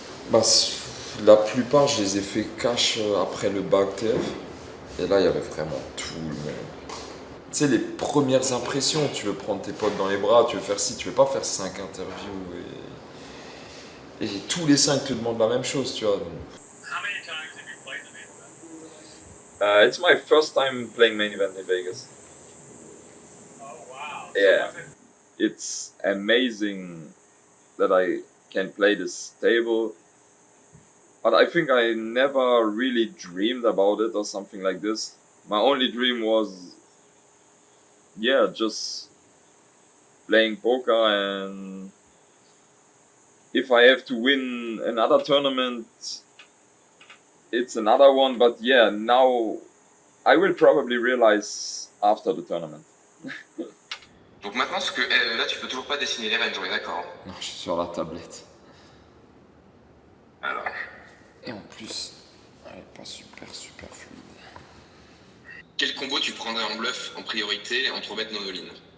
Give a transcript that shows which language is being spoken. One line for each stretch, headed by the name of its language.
French: Bah, la plupart, je les ai fait cash après le bac TF. Et là, il y avait vraiment tout le monde. Tu sais, les premières impressions, tu veux prendre tes potes dans les bras, tu veux faire ci, tu veux pas faire 5 interviews. Et tous les 5 te demandent la même chose, tu vois.
English: It's my first time playing main event in Vegas. Oh wow! Yeah, it's amazing that I can play this table. But I think I never really dreamed about it or something like this. My only dream was, yeah, just playing poker, and if I have to win another tournament, it's another one. But yeah, now I will probably realize after the tournament.
French: Donc maintenant, là, tu peux toujours pas dessiner les ranges, on est d'accord? Non, je suis sur la tablette. Alors. Et en plus, elle est pas super fluide. Quel combo tu prendrais en bluff en priorité entre bet non-all-in?